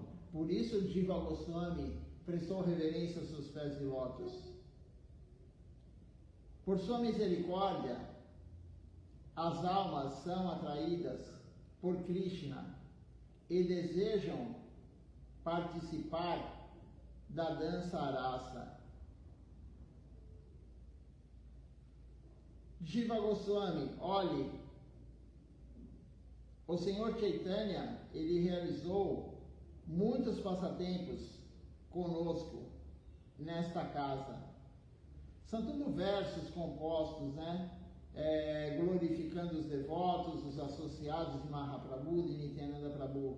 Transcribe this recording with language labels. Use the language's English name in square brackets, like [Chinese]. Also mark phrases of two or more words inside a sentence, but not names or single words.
[Portuguese] Por isso Jiva Goswami prestou reverência aos seus pés de lótus. Por sua misericórdia, as almas são atraídas por Krishna e desejam participar da dança arasa. Jiva Goswami, olhe, o Senhor Chaitanya, ele realizou muitos passatempos conosco nesta casa. São tudo versos compostos, né? Glorificando os devotos, os associados de Mahaprabhu, de Nityananda Prabhu.